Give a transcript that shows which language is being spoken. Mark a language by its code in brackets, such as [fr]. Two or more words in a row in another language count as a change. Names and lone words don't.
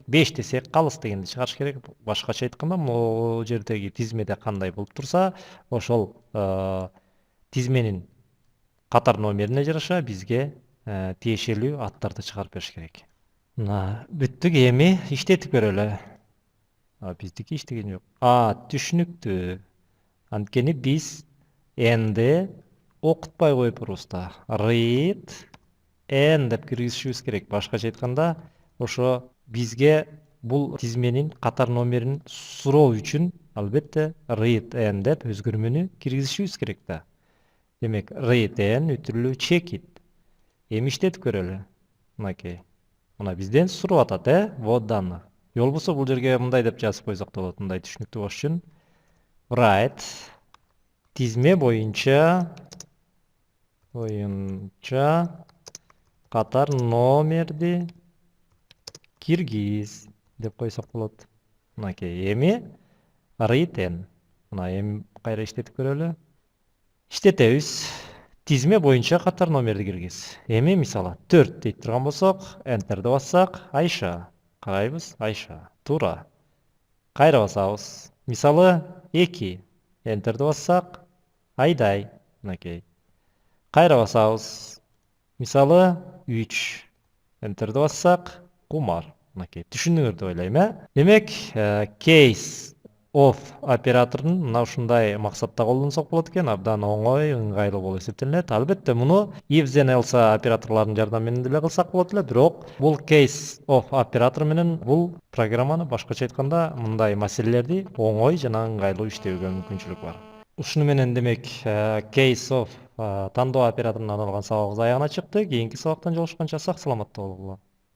[ky] 5 десек, калыс дегенди чыгарыш керек. Башкача айтканда, могу жердеги тизмеде кандай болуп турса, ошол тизменин катар номерине жараша бизге тиешелүү аттарды чыгарып бериш керек. Мына бүттүк, эми иштетип көрөлү. Биздики иштеген жок. Түшүнүктүү. Анткени биз энди окутпай коюппуз да. [en] Read and [ky] деп киргизишибиз керек. Башкача айтканда, ошо бизге бул тизменин катар номерин суроо үчүн албетте [en] read and [ky] деп өзгөрмөнү киргизишибиз керек да. Демек, [en] read and үтүрлүү check it. [ky] Эми иштетип көрөлү. Мынакей. Мына бизден сурап атат, [ru] вот данных. [ky] Же болбосо бул жерге мындай деп жазып койсок да болот, мындай түшүнүктүү болуш үчүн. Write тизме боюнча катар номерди киргиз деп койсок болот. Мынакей, эми [en] read and. [ky] Мына эми кайра иштетип көрөлү. Иштетебиз. Тизме боюнча катар номерди киргиз. Эми мисалы 4 дейт турган болсок, enterди бассак, Айша. Карайбыз, Айша. Туура. Кайра басабыз. Мисалы 2. Enterди бассак, Айдай. Мынакей. Кайра басабыз. Мисалы 3. Enterди бассак, Кумар. Мынакей. Түшүндүңөр деп ойлойм, Демек, [en] case of [ky] операторун мына ушундай максатта колдонсок болот экен, абдан оңой, ыңгайлуу болуп эсептелинет. Албетте муну [en] if then else [ky] операторлорунун жардамы менен деле кылсак болот эле, бирок бул [en] case of [ky] оператор менен бул программаны башкача айтканда мындай маселелерди оңой жана ыңгайлуу иштөөгө мүмкүнчүлүк бар. Ушуну менен демек [en] case of [ky] тандоо операторуна арналган сабагыбыз аягына чыкты. Кийинки сабактан жолугушканча сак саламатта болгула.